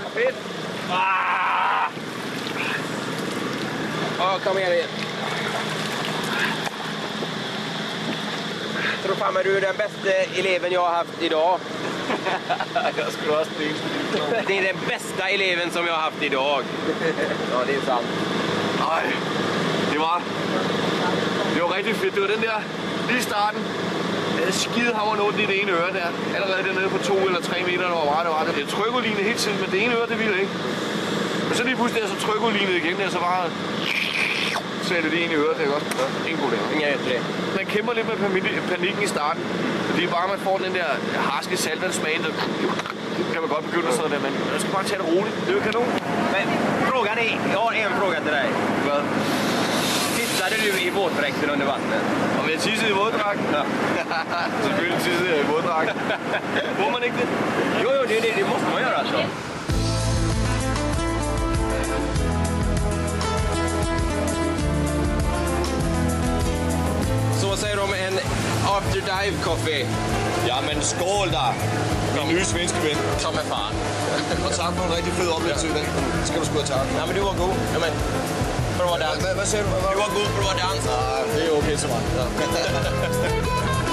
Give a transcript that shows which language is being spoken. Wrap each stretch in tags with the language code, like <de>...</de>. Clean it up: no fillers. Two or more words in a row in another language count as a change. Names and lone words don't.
<da>shit! Kom igen.</da> <sv>Jag tror fan men du är den bästa eleven jag har haft idag.</sv> <da>Jeg skulle også det.</da> <sv>Det är den bästa eleven som jag har haft idag. Ja, det är sant.</sv> <da>Ej, det var rigtig fedt. Det var den der lige i starten. Jeg havde skidehammerende ondt i det ene øre der. Allerede dernede på 2 eller 3 meter, der var meget, det var det. Jeg trykudlignede hele tiden, men det ene øre, det ville ikke. Og så lige pludselig, så trykudlignede igen, og så bare sagde det ene øre, det er godt. Ingen god der.</da> <sv>Ingen vet det.</sv> <da>Man kæmper lidt med panikken i starten. Fordi bare man får den der harske saltvandssmag, der kan man godt begynde sådan der, men man skal bare tage det roligt. Det er jo kanon.</da> <sv>Men frågan är, jag har en fråga till dig.</sv> <da>Hvad?</da> <sv>Tissade du i våtdräkten under vattnet?</sv> <da>Om jeg tissede i våddragten? Ja. Selvfølgelig tissede jeg i våddragten. Må man ikke det? Jo,</da> <sv>det måste man göra alltså. Så vad säger du om en</sv> <en>after dive coffee?</en> <da>Ja, men skål der. Min nye svenske ven. Som er faren. Og tak for en rigtig fed oplevelse i dag. Det skal du sgu have tak. Ja, men du var god. Jamen, prøv at danse. Hvad sagde du? Du var god, prøv at danse. Nej, det er okay så meget. Ja.</da>